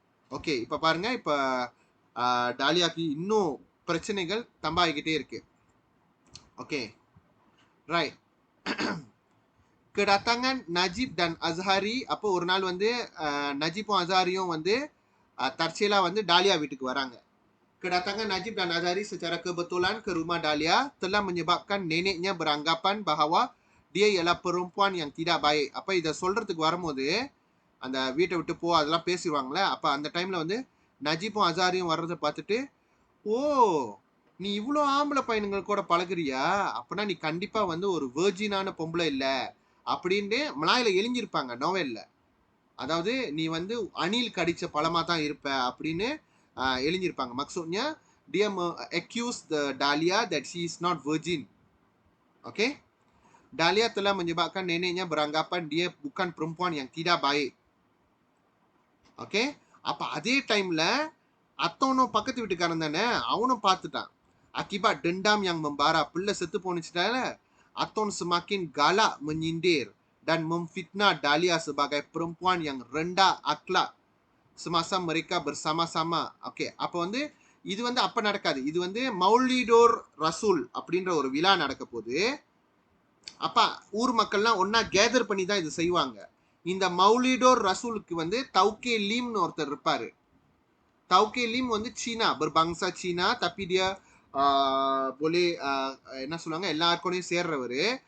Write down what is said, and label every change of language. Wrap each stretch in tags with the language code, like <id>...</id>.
<ta>Okay, இப்ப பாருங்க, இப்ப டாலியாக்கு இன்னும் பிரச்சனைகள் தம்பாகிக்கிட்டே இருக்கு. Okay, right.</ta> <ms>Kedatangan Najib dan Azhari,</ms> <ta>அப்போ ஒரு நாள் வந்து நஜீப்பும் அசாரியும் வந்து தற்செயலா வந்து டாலியா வீட்டுக்கு வராங்க.</ta> <ms>Kedatangan Najib dan Azhari secara kebetulan ke rumah Dahlia telah menyebabkan neneknya beranggapan bahawa dia ialah perempuan yang tidak baik.</ms> <ta>அப்ப இதை சொல்றதுக்கு வரும்போது அந்த வீட்டை விட்டு போ அதெல்லாம் பேசிடுவாங்களே. அப்ப அந்த டைம்ல வந்து நஜீப்பும் அசாரியும் வர்றதை பார்த்துட்டு, ஓ நீ இவ்வளோ ஆம்பளை பையனுங்கள் கூட பழகுறியா, அப்படின்னா நீ கண்டிப்பா வந்து ஒரு வேர்ஜினான பொம்பளை இல்ல அப்படின்னு மலாயில எழுஞ்சிருப்பாங்க நோவெல்ல. அதாவது நீ வந்து அணில் கடிச்ச பழமா தான் இருப்ப அப்படின்னு எழுஞ்சிருப்பாங்க.</ta> <ms>maksudnya dia</ms> <en>accuse the Dahlia that she is not virgin.</en> <ms>Okay, Dahlia telah menyebabkan neneknya beranggapan dia bukan perempuan yang tidak baik.</ms> <ta>Okay, அப்ப அதே டைம்ல அத்தவனும் பக்கத்து வீட்டுக்காரன் தானே, அவனும் பார்த்துட்டான்.</ta> <ms>Akibat dendam yang membara,</ms> <ta>பிள்ளை செத்து போனுச்சுனால</ta> <ms>Aton semakin galak menyindir dan memfitnah Dahlia sebagai perempuan yang rendah akhlak semasa mereka bersama-sama.</ms> <ta>Okay, அப்ப வந்து இது வந்து அப்ப நடக்காது. இது வந்து மௌலிடோர் ரசூல் அப்படின்ற ஒரு விழா நடக்க போது. அப்ப ஊர் மக்கள்லாம் ஒன்னா கேதர் பண்ணி தான் இது செய்வாங்க. இந்த மௌலிடோர் ரசூலுக்கு வந்து தௌகே லீம்னு ஒருத்தர் இருப்பாரு. தௌகே லீம் வந்து சீனா,</ta> <ms>berbangsa Cina, tapi dia boleh</ms> <ta>என்ன சொல்லுவாங்க, எல்லாருக்கூடயும் சேர்றவரு.</ta>